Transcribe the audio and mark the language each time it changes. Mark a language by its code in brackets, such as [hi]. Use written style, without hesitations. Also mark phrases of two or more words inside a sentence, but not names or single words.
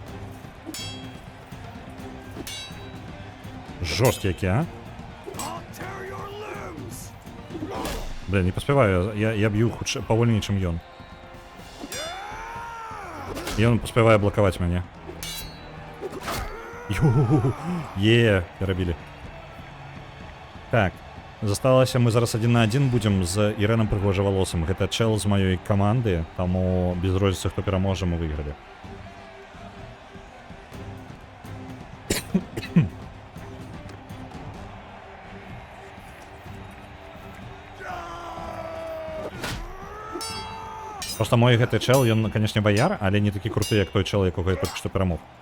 [be] Жорсткі які, а? Блин, не паспяваю, я б'ю хутчэй павольней, чым ён. І ён паспявае блакаваць мяне. [uk] Є, перебили. [be] Так, засталася, мы зараз 1 на 1 будем з Іреном Пригожеволосым. Гэта чел з маёй каманды, таму без розніцы, хто пераможа, мы выйгралі. Просто мой гэты чел, ён, канешне, баяр, але не такі круты, як той чел, якога я толькі што перамог.